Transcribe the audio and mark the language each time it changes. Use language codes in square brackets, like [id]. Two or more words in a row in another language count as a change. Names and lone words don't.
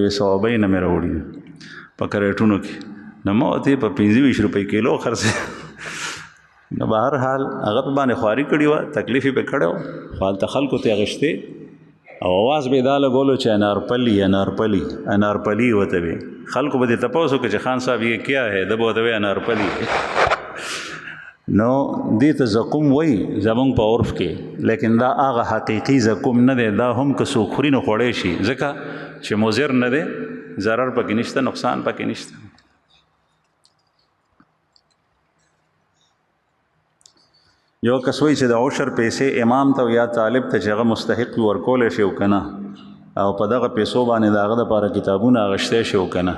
[ps] وایي صوابۍ نه مې راوړي په کریټونو کې. نو ما ورته په 25 روپۍ کیلو خرڅې. نو به هر حال هغه په باندې خواري کړې وه، تکلیف یې پې کړی و، خو هلته خلکو ته اخیستې او اواز به یې دا لګولو چې انارپلی انارپلی انارپلی ورته وی. خلکو به دې تپوس وکړه چې خان صاحب [ur] یہ کیا ہے؟ [ps] ده به ورته وی انارپلی. نو دې ته زقوم وایي زمونږ په عرف کې، لیکن دا هغه حقیقي زقوم نه دی، دا هم که څوک خوري نو خوړی شي، ځکه چې مضر نه دی، ضرر پکې نشته، نقصان پکې نشته. یو کس وایي چې د عشر پیسې امام ته یا طالب ته چې هغه مستحق وي ورکولی شي او که نه، او په دغه پیسو باندې د هغه دپاره کتابونه اخیستی شي او که نه.